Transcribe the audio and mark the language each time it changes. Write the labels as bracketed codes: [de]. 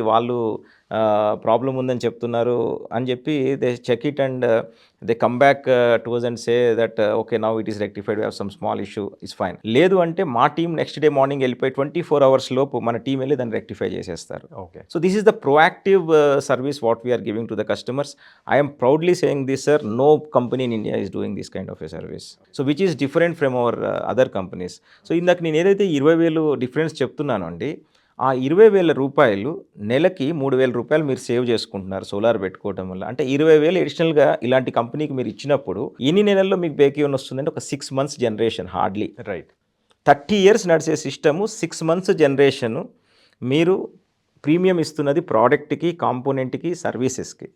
[te] వాళ్ళు ప్రాబ్లమ్ ఉందని చెప్తున్నారు అని చెప్పి [en] They check it and they come back to us and say that okay now it is rectified. We have some small issue it's fine. [te] లేదు అంటే మా team next day morning వెళ్ళిపోయి 24 hours లోపు మన టీం వెళ్ళి దాన్ని రెక్టిఫై చేసేస్తారు. [en] Okay. So this is the proactive service what we are giving to the customers. I am proudly saying this, sir. No company in India is doing this kind of a service. So which is different from our other companies. [te] So ఇందాక నేను ఏదైతే 20,000 difference చెప్తున్నానో అండి, ఆ 20,000 రూపాయలు నెలకి 3,000 రూపాయలు మీరు సేవ్ చేసుకుంటున్నారు సోలార్ పెట్టుకోవడం వల్ల. అంటే 20,000 అడిషనల్‌గా ఇలాంటి కంపెనీకి మీరు ఇచ్చినప్పుడు ఎన్ని నెలల్లో మీకు బ్రేక్ ఈవెన్ వస్తుందంటే ఒక 6 months generation hardly. [en] Right. [te] 30 years నడిచే సిస్టము 6 మంత్స్ జనరేషను మీరు ప్రీమియం ఇస్తున్నది ప్రోడక్ట్‌కి, కాంపోనెంట్‌కి, సర్వీసెస్‌కి.